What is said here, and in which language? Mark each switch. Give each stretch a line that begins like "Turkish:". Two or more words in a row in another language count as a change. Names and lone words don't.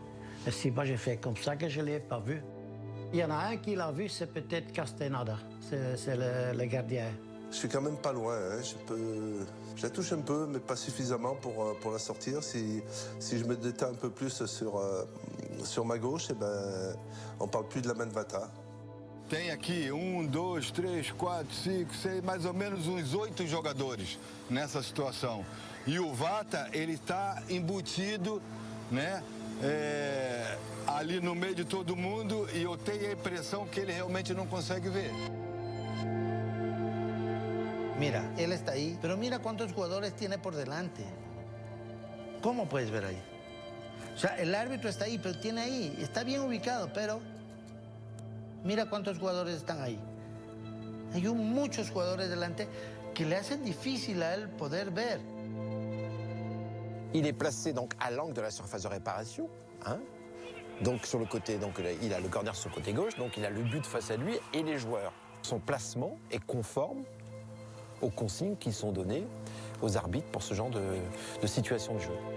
French: Et si moi j'ai fait comme ça que je l'ai pas vu. Il y en a un qui l'a vu, c'est peut-être Castaneda, c'est le gardien. Je suis quand même pas loin, hein. Je la touche un peu, mais pas suffisamment pour la sortir. Si je me détends un peu plus sur ma gauche, eh ben, on parle plus de la main de Vata.
Portuguese: Tem aqui 1, 2, 3, 4, 5, 6, mais ou menos uns 8 jogadores nessa situação. E o Vata, ele está embutido, né, ali no meio de todo mundo e eu tenho a impressão que ele realmente não consegue ver.
Spanish: Mira, él está ahí, pero mira cuántos jugadores tiene por delante. ¿Cómo puedes ver ahí? O sea, el árbitro está ahí, pero tiene ahí, está bien ubicado, pero mira cuántos jugadores están ahí. Hay muchos jugadores delante que le hacen difícil a él poder ver.
French: Il est placé donc à l'angle de la surface de réparation, hein. Donc sur le côté, donc il a le corner sur le côté gauche, donc il a le but face à lui et les joueurs. Son placement est conforme aux consignes qui sont données aux arbitres pour ce genre de situation de jeu.